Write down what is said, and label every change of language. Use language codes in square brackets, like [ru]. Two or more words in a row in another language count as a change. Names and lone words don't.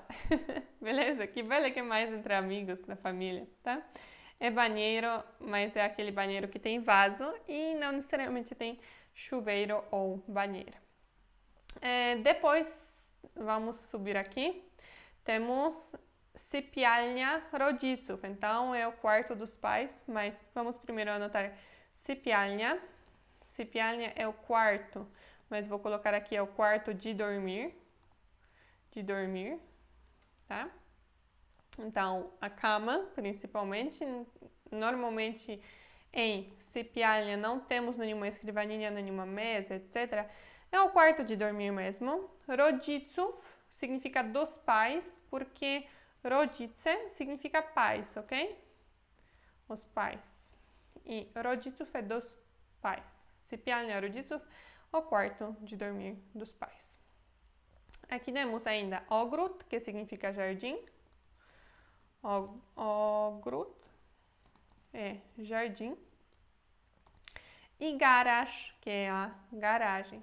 [pt] Beleza? Kibelek é mais entre amigos, na família, tá? É banheiro, mas é aquele banheiro que tem vaso e não necessariamente tem chuveiro ou banheira. Depois, vamos subir aqui. Temos [pl] sypialnia rodziców. [pt] Então, é o quarto dos pais, mas vamos primeiro anotar sypialnia. Sypialnia é o quarto, mas vou colocar aqui é o quarto de dormir. De dormir, tá? Então, a cama, principalmente, normalmente Em sypialnia não temos nenhuma escrivaninha, nenhuma mesa, etc. É o quarto de dormir mesmo. Rodziców significa dos pais, porque rodzice significa pais, ok? Os pais. E rodziców é dos pais. [pl] Sypialnia rodziców, [pt] o quarto de dormir dos pais. Aqui temos ainda ogród, que significa jardim. Ogród é jardim. E garage, que é a garagem.